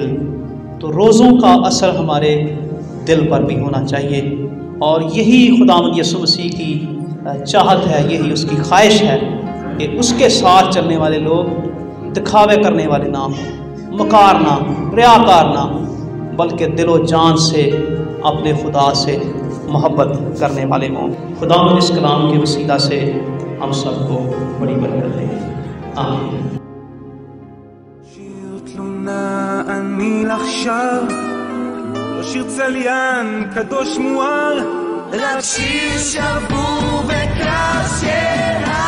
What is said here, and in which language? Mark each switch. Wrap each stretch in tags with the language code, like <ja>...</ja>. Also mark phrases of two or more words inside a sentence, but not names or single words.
<ur>تو روزوں کا اثر ہمارے دل پر بھی ہونا چاہیے، اور یہی خداوند یسوع مسیح کی چاہت ہے، یہی اس کی خواہش ہے کہ اس کے ساتھ چلنے والے لوگ دکھاوے کرنے والے نہ ہوں، مکار نہ، ریاکار نہ، بلکہ دل و جان سے اپنے خدا سے محبت کرنے والے ہوں۔ خداوند اس کلام کے وسیلہ سے ہم سب کو بڑی برکت دے، آمین۔</ur> <he>שיר תלונה אני לך שר, לא שיר צליין קדוש מואר, רק שיר שבור וקרס</he>